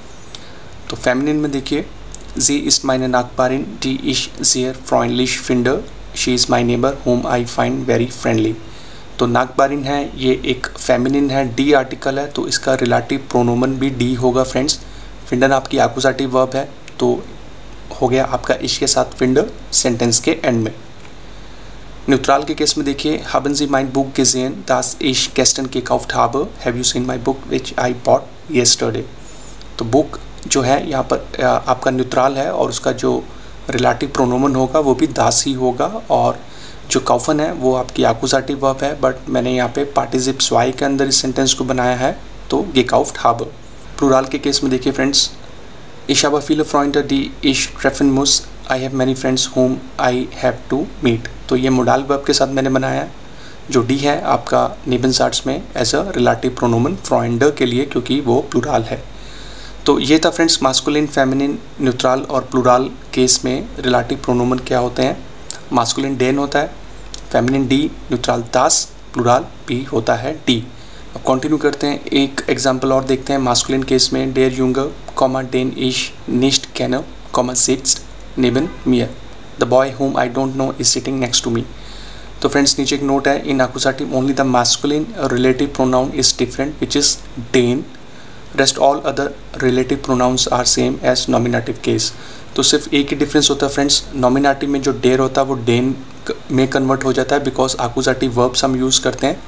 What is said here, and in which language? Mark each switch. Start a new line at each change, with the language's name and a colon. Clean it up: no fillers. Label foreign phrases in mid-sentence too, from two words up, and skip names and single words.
Hindi: तो फेमिनिन में देखिए,
German: Sie ist meine Nachbarin, die ich sehr freundlich finde,
English: she is my neighbor whom I find very friendly.
Hindi: तो नाकबारिन है, ये एक फेमिनिन है, डी आर्टिकल है, तो इसका
German: Relativ Pronomen
Hindi: भी डी होगा फ्रेंड्स। फिंडर आपकी आकुजाटिव वर्ब है, तो हो गया आपका इश के साथ फिंडर सेंटेंस के एंड में। न्यूट्रल के केस में देखिए,
German: haben Sie mein Buch gesehen, das ich gestern gekauft habe?
English: Have you seen my book which I bought yesterday?
Hindi: तो बुक जो है यहाँ पर आपका न्यूट्रल है और उसका जो
German: Relativ Pronomen
Hindi: होगा वो भी दास ही होगा, और जो काउफन है वो आपकी आकुजाटिव वर्ब है, बट मैंने यहाँ पे
German: Partizip zwei
Hindi: के अंदर इस सेंटेंस को बनाया है, तो
German: gekauft habe।
Hindi: प्लूरल के केस में देखिए फ्रेंड्स,
German: ich habe viele Freunde die ich treffen muss,
English: I have many friends whom I have to meet।
Hindi: तो ये मोडाल वर्ब के साथ मैंने बनाया है। जो डी है आपका नेबनसार्ट्स में
English: as a relative
Hindi: प्रोनोमन फ्रॉइंडर के लिए, क्योंकि वो प्लूरल है। तो ये था फ्रेंड्स मास्कुलिन, फेमिनिन, न्यूट्रल और प्लूरल केस में
German: Relativ Pronomen
Hindi: क्या होते हैं। मास्कुलिन डेन होता है, फेमिनिन डी, न्यूट्रल दास, प्लूरल भी होता है डी। अब कंटिन्यू करते हैं, एक एग्जांपल और देखते हैं। मास्कुलिन केस में
German: der Junge Komma den ich nicht kenne Komma sitzt neben mir,
English: the boy whom I don't know is sitting next to me.
Hindi: तो फ्रेंड्स नीचे एक नोट है,
English: in accusative only the masculine relative pronoun is different which is den, rest all other relative pronouns are same as nominative case.
Hindi: तो सिर्फ एक ही डिफरेंस होता है फ्रेंड्स, नॉमिनेटिव में जो डेर होता है वो डेन में कन्वर्ट हो जाता है, बिकॉज आकुजाटिव वर्ब्स हम यूज़ करते हैं।